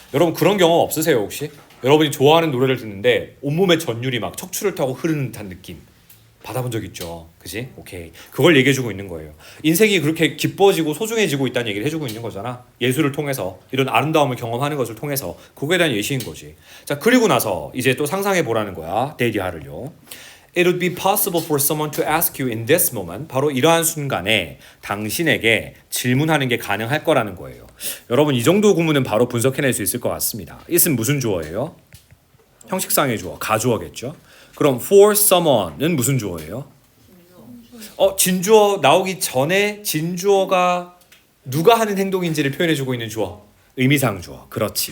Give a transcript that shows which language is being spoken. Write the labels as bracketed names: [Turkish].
[Korean] 여러분 그런 경험 없으세요 혹시? 여러분이 좋아하는 노래를 듣는데 온몸의 전율이 막 척추를 타고 흐르는 듯한 느낌 받아본 적 있죠? 그지? 오케이. 그걸 얘기해주고 있는 거예요. 인생이 그렇게 기뻐지고 소중해지고 있다는 얘기를 해주고 있는 거잖아. 예술을 통해서 이런 아름다움을 경험하는 것을 통해서 그거에 대한 예시인 거지. 자 그리고 나서 이제 또 상상해 보라는 거야. 데디하를요. [English] It would be possible for someone to ask you in this moment. [Korean] 바로 이러한 순간에 당신에게 질문하는 게 가능할 거라는 거예요. 여러분 이 정도 구문은 바로 분석해낼 수 있을 것 같습니다. it은 무슨 주어예요? 형식상의 주어, 가주어겠죠. 그럼 for someone은 무슨 주어예요? 진주어 나오기 전에 진주어가 누가 하는 행동인지를 표현해주고 있는 주어. 의미상 주어. 그렇지.